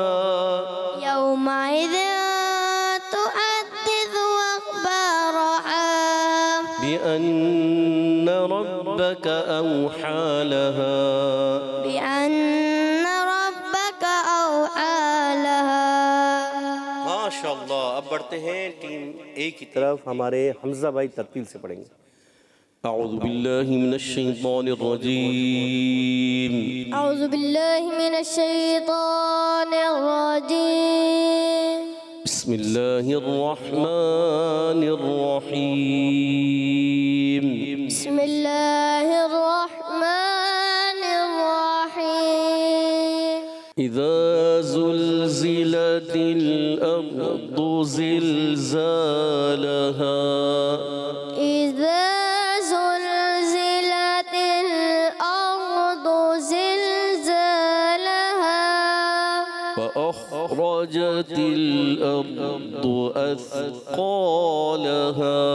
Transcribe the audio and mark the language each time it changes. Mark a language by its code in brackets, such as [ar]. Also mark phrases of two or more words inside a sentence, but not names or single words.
[ar] يومئذ تحدث أخبارها. بأن ربك أوحى لها. بأن ربك أوحى لها. [hi] माशाअल्लाह। अब बढ़ते हैं टीम ए की तरफ। हमारे हमज़ा भाई तरतील से पढ़ेंगे। [ar] أعوذ بالله من الشيطان الرجيم. أعوذ بالله من الشيطان الرجيم. بسم الله الرحمن الرحيم. بسم الله الرحمن الرحيم. إذا زلزلت الأرض زلزالها. إذا زلزلت الأرض زلزالها. وأخرجت الأرض أثقالها.